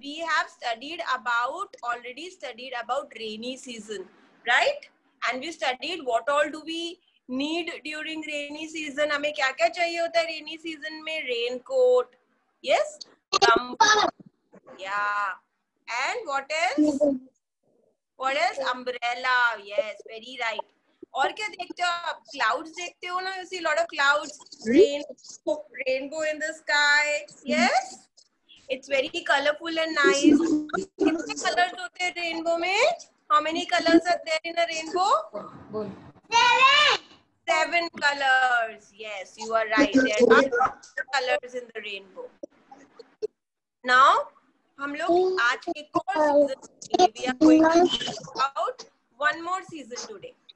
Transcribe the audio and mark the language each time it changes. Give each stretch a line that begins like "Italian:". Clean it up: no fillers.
English: We have already studied about rainy season, right? And we studied what all do we need during rainy season.
Hindi: हमें क्या क्या चाहिए होता है rainy season में?
English: Raincoat, yes? Yeah. And what else? What else? Umbrella, yes, very right.
Hindi: और क्या देखते हो आप?
English: Clouds
Hindi: देखते हो ना?
English: You see a lot of clouds, rainbow in the sky, yes? It's very colorful and nice.
Hindi: कितने colors होते हैं rainbow में?
English: How many colors are there in a rainbow? 7 colors. Yes, you are right. There are colors in the rainbow. Now,
Hindi: हम लोग आज एक और
English: season, we are going to talk about one more season today.